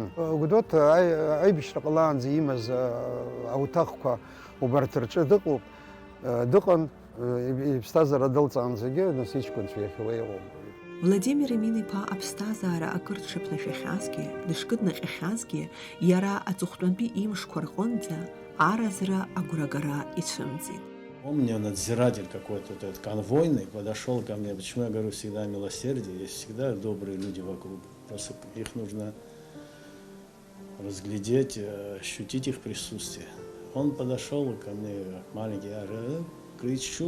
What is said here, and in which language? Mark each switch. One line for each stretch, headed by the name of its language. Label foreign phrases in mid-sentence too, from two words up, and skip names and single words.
Abkhazian: Гәдоуҭ аибашьра ҟалаанӡа имаз ауҭахқәа убарҭ рҿы дыҟан, иԥсҭазаара дылҵаанӡагьы нас иҷкәынцәа иахьауа иҟоуп. Владимир Емин-иԥа аԥсҭазаара акыр дшыԥнашәахьазгьы, дышкыднаҟьахьазгьы, иара аҵыхәтәантәи имшқәа рҟынӡа аразра агәрагара ицәымӡит.
Russian: Помню, надзиратель какой-то этот конвойный подошел ко мне. Почему я говорю всегда милосердие? Есть всегда добрые люди вокруг. Просто их нужно разглядеть, ощутить их присутствие. Он подошел ко мне, маленький, я кричу.